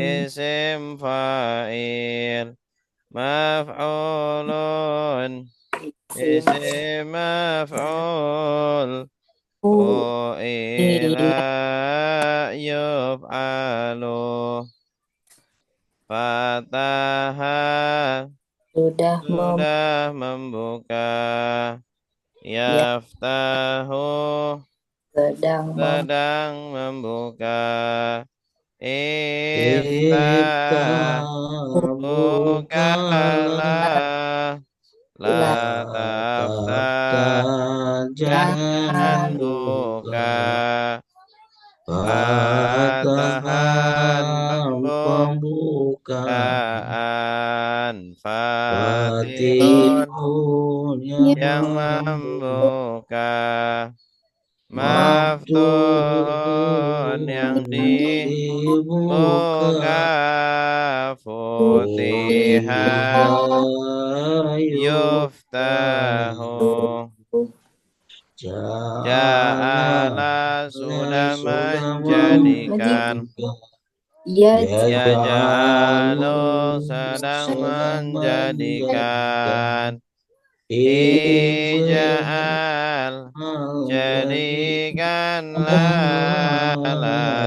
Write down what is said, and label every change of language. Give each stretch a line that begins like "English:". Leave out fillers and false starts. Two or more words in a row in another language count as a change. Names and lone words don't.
Arabic: اسم فاعل. مفعول isim اسم مفعول. fu'ila فُعِلَ يُفْعَلُ. Fataha
Indonesian: sudah sudah membuka.
Arabic: ya Yaftahu
Indonesian: sedang sedang membuka. Iftah Iftah bukalah. bukalah. memulai
Arabic: لا تفتح
Indonesian: Tafta jangan jangan buka. buka. Fatahan Fatahan pembukaan. pembukaan. Fatihun Fatihun yang yang membuka. membuka. Maftuhun yang Maftuhun yang dibuka. dibuka.
Arabic: Futiha Futiha yuftahu. yuftahu. Ja'ala
Indonesian: Ja'ala sudah sudah menjadikan. menjadikan.
Arabic: ya Ya Ya ja'alu
Indonesian: ja'alu sedang sedang menjadikan. menjadikan.
Arabic: Ija'al
Indonesian: Ija'al jadikanlah. La